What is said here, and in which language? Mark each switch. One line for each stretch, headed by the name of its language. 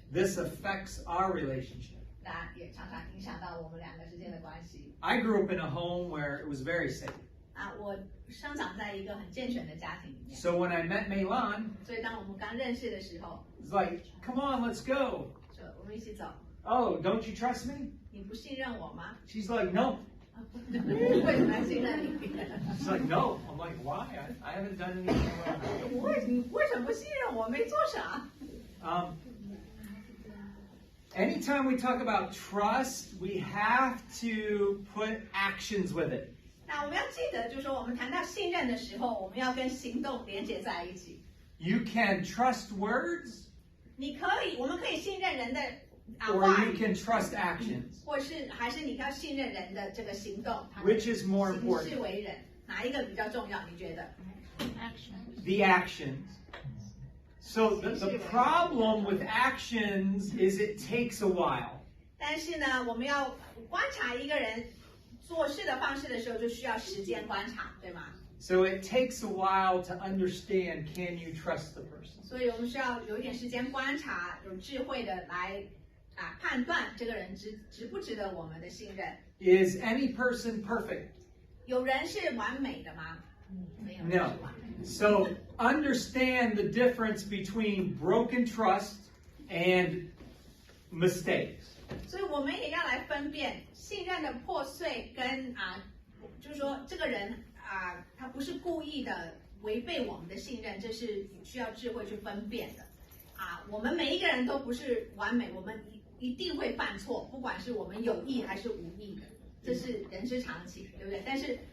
English: This affects our relationship.
Chinese: 那也常常影响到我们两个之间的关系。
English: I grew up in a home where it was very safe.
Chinese: 我生长在一个很健全的家庭里面。
English: So when I met Meilon,
Chinese: 所以当我们刚认识的时候，
English: it's like, come on, let's go.
Chinese: 说我们一起走。
English: Oh, don't you trust me?
Chinese: 你不信任我吗？
English: She's like, no.
Chinese: 为什么要信任你？
English: She's like, no. I'm like, why? I haven't done anything wrong.
Chinese: 你为什么不信任我？没做啥。
English: Anytime we talk about trust, we have to put actions with it.
Chinese: 那我们要记得，就是说我们谈到信任的时候，我们要跟行动连接在一起。
English: You can trust words,
Chinese: 我们可以信任人的
English: or
Chinese: 话
English: you
Chinese: 语，
English: can trust actions.
Chinese: 还是你要信任人的这个行动。
English: Which is more
Chinese: 行
English: important?
Chinese: 事为人，哪一个比较重要？你觉得？
English: The actions. So the problem with actions is it takes a while.
Chinese: 但是呢，我们要观察一个人做事的方式的时候，就需要时间观察，对吗？
English: So it takes a while to understand, can you trust the person?
Chinese: 所以我们需要有一点时间观察，有智慧的来判断这个人值不值得我们的信任。
English: Is any person perfect?
Chinese: 有人是完美的吗？没有人
English: No.
Chinese: 是完美的。
English: So understand the difference between broken trust and mistakes.
Chinese: 所以我们也要来分辨信任的破碎跟就是说这个人他不是故意的违背我们的信任，这是需要智慧去分辨的。我们每一个人都不是完美，我们一定会犯错，不管是我们有意还是无意的，这是人之常情，对不对？